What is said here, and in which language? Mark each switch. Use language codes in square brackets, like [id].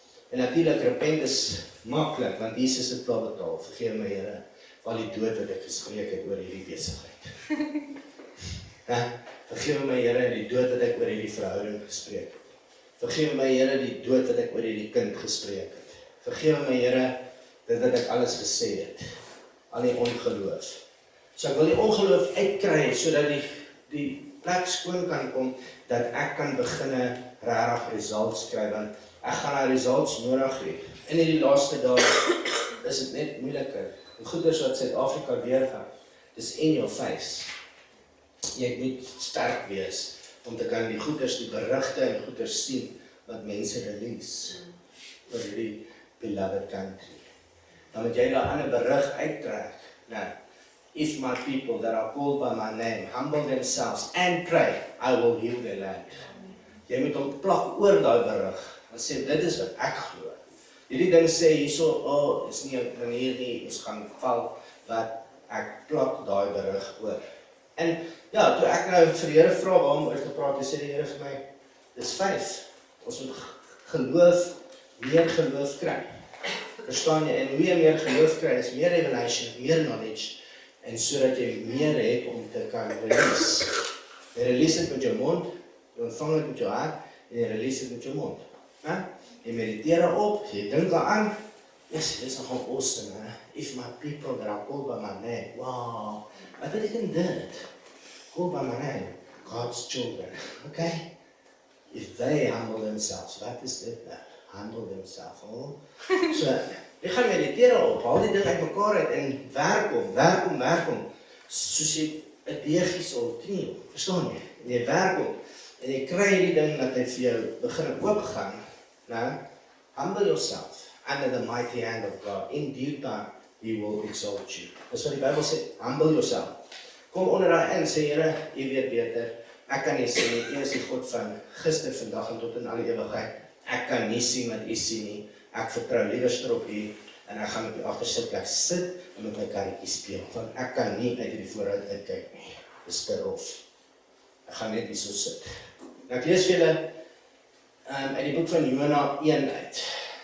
[af] En natuurlik, repent is maklik, want Jesus het klaar betaal. Vergewe my Here, vir al die dood wat ek gespreek het oor hierdie besigheid. Vergewe my Here, die dood wat ek oor hierdie verhouding gespreek het. Vergewe my Here, die dood wat ek oor hierdie kind gespreek het. Vergewe my Here, dit wat ek alles gesê het. Al die ongeloof. So ek wil die ongeloof uitkry, sodat die plek skoon kan kom, dat ek kan beginne regtig results kry, want ek gaan daai results nodig hê. En in die laaste dae is dit net moeiliker. Die goeders wat Suid-Afrika deurgaan, dis [en] in your face. [af] Jy moet sterk wees, om te kan die goeders, die berigte en goeders sien, wat mense release, oor die [en] beloved country. [af] Dan moet jy daar 'n ander berig uittrek. [en] Nou, if my people that are called by my name humble themselves and pray, I will heal their land. [af] Jy moet hom plak oor daai berig, en sê, dit is wat ek glo. Hierdie ding sê hierso, is nie 'n manier nie, ons gaan val, wat ek plak daai berig oor. En ja, toe ek nou vir die Here vra waarom oor te praat, sê die Here vir my, dis 5. Ons moet geloof, meer geloof kry. Verstaan jy? En hoe jy meer geloof kry, is meer revelation, meer knowledge, en sodat jy meer het om te kan release. Jy release dit met jou mond, jy ontvang dit met jou hart, en jy release dit met jou mond. Jy mediteer op, jy dink daaraan, yes, dit is nogal awesome, [en] if my people that are called by my name, [af] wow, wat beteken dit? [en] Called by my name, God's children, okay? If they humble themselves, [af] wat is dit nou? [en] Humble themselves, oh? [af] So, jy gaan mediteer op, al die ding uit mekaar uit, en werk om, soos jy 'n deegie sal kniel, verstaan jy? En jy werk op, en jy kry die ding dat hy vir jou begin oopgaan. [en] Nou, humble yourself under the mighty hand of God. In due time, He will exalt you. [af] Dis wat die Bybel sê, [en] humble yourself. [af] Kom onder daai in, sê Here, U weet beter. Ek kan nie sê nie, U is die God van gister, vandag en tot in al die ewigheid. Ek kan nie sien wat U sien nie. Ek vertrou liewer op U, en ek gaan op die agtersitplek sit en met my karretjie speel, want ek kan nie uit die vooruit uitkyk nie. Dis te rof. Ek gaan net hierso sit. Nou ek lees vir julle uit die boek van Jona 1 uit.